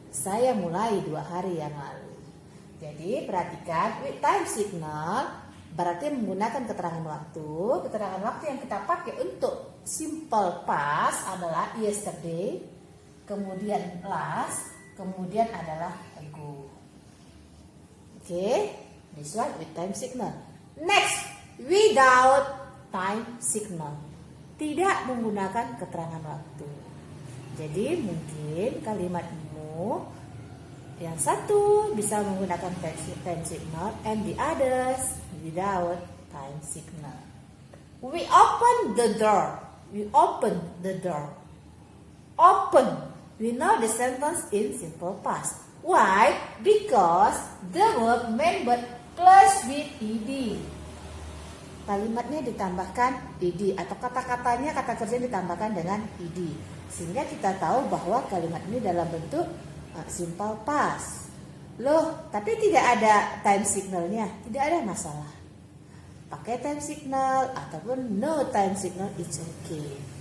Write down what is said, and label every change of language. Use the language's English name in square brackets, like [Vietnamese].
[Indonesian] Saya mulai 2 hari yang lalu. Jadi perhatikan with time signal berarti menggunakan keterangan waktu. Keterangan waktu yang kita pakai untuk simple past adalah yesterday, kemudian last, kemudian adalah ago. [English] Okay, this one with time signal. Next, without time signal. [Indonesian] Tidak menggunakan keterangan waktu. Jadi mungkin kalimatmu yang satu bisa menggunakan [English] time signal and the others without time signal. We open the door. We open the door. Open. We know the sentence in simple past. Why? Because the verb member plus with ed. [Indonesian] Kalimatnya ditambahkan ed atau kata-katanya, kata kerja ditambahkan dengan ed. Sehingga kita tahu bahwa kalimat ini dalam bentuk simple past. Loh, tapi tidak ada time signalnya, tidak ada masalah. [English] Pakai time signal ataupun no time signal, it's okay.